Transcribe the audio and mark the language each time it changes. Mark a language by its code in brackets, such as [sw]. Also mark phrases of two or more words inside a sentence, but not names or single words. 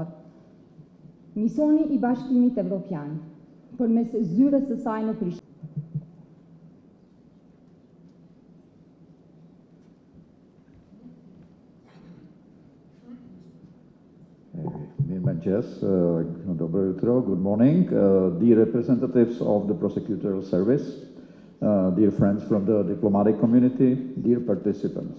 [sq] Misioni I Bashkimit Evropian, përmes zyrës së saj në Prishtinë. [sr] Dobro jutro, [en] good morning. Dear representatives of the prosecutorial service, dear friends from the diplomatic community, dear participants.